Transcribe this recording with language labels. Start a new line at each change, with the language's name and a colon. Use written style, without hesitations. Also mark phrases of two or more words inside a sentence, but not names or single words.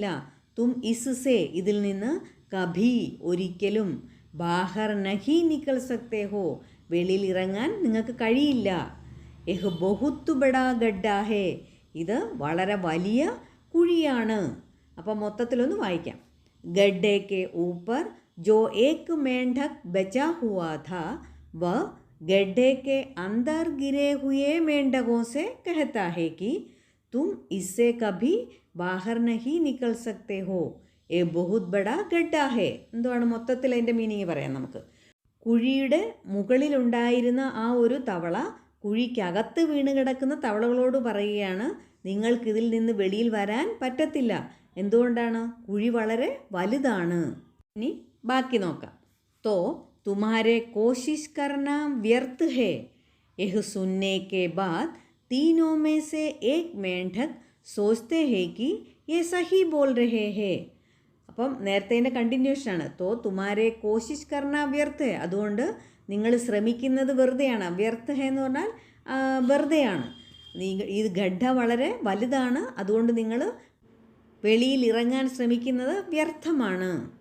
Hindi: तुम इससे
Malayalam: ഇതിൽ നിന്ന്,
Hindi: കഭി ഒരിക്കലും, बाहर नहीं निकल सकते हो
Malayalam: വെളിയിൽ ഇറങ്ങാൻ നിങ്ങൾക്ക് കഴിയില്ല.
Hindi: यह बहुत बड़ा गड्ढा है
Malayalam: ഇത് വളരെ വലിയ കുഴിയാണ്. അപ്പം മൊത്തത്തിലൊന്ന് വായിക്കാം.
Hindi: गड्ढे के ऊपर जो एक मेंढक बचा हुआ था वह गड्ढे के अंदर गिरे हुए मेंढकों से कहता है कि तुम इससे कभी बाहर नहीं निकल सकते हो. ये बहुत बड़ा गड्ढा है.
Malayalam: എന്താണ് മൊത്തത്തിൽ അതിൻ്റെ മീനിങ് പറയാം നമുക്ക്. കുഴിയുടെ മുകളിലുണ്ടായിരുന്ന ആ ഒരു തവള കുഴിക്കകത്ത് വീണ് കിടക്കുന്ന തവളകളോട് പറയുകയാണ്, നിങ്ങൾക്കിതിൽ നിന്ന് വെളിയിൽ വരാൻ പറ്റത്തില്ല. എന്തുകൊണ്ടാണ്? കുഴി വളരെ വലുതാണ്. ഇനി ബാക്കി നോക്കാം.
Hindi: तो तुम्हारे कोशिश करना व्यर्थ है. यह सुनने के बाद तीनों में से एक मेंढक सोचते हैं कि ये सही बोल रहे हैं.
Malayalam: അപ്പം നേരത്തെ കണ്ടിന്യൂഷനാണ്.
Hindi: तो तुम्हारे कोशिश करना व्यर्थ,
Malayalam: അതുകൊണ്ട് നിങ്ങൾ ശ്രമിക്കുന്നത് വെറുതെയാണ്. വ്യർത്ഥ എന്ന് പറഞ്ഞാൽ വെറുതെയാണ്. ഈ ഗഡ്ഢ വളരെ വലുതാണ്, അതുകൊണ്ട് നിങ്ങൾ വെളിയിൽ ഇറങ്ങാൻ ശ്രമിക്കുന്നത് വ്യർത്ഥമാണ്.